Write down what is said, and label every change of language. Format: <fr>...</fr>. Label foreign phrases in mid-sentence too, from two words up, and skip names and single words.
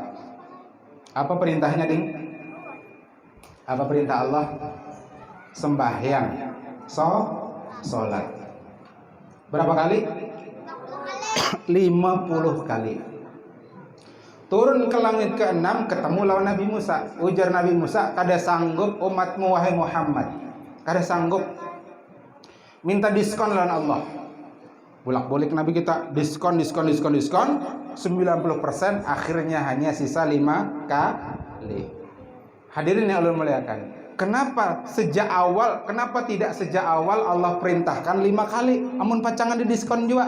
<id>Apa perintahnya, Ding? Apa perintah Allah? Sembahyang, sholat. Berapa kali? 50 kali. Turun ke langit ke-6, ketemu lawan Nabi Musa.</id> <bjn>Ujar Nabi Musa, kada sanggup umatmu wahai Muhammad. Kada sanggup. Minta diskon lawan Allah.</bjn> <id>Bolak-balik Nabi kita diskon 90%, akhirnya hanya sisa 5 kali. Hadirin yang Allah muliakan. Kenapa tidak sejak awal Allah perintahkan 5 kali?</id> <bjn>Amun pacangan di diskon juga.</bjn>